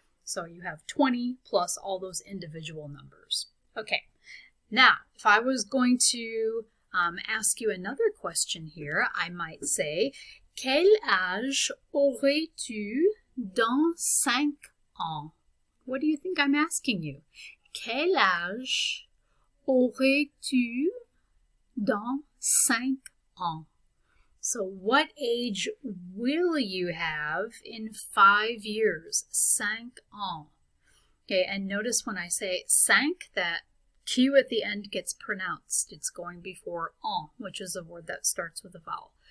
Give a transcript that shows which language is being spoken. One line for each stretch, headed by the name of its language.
English: So you have 20 plus all those individual numbers. Okay, now if I was going to ask you another question here, I might say,
French: quel âge aurais-tu dans 5 ans?
English: What do you think I'm asking you?
French: Quel âge aurais-tu dans 5 ans?
English: So what age will you have in 5 years?
French: 5 ans.
English: Okay, and notice when I say 5, that Q at the end gets pronounced. It's going before en, which is a word that starts with a vowel.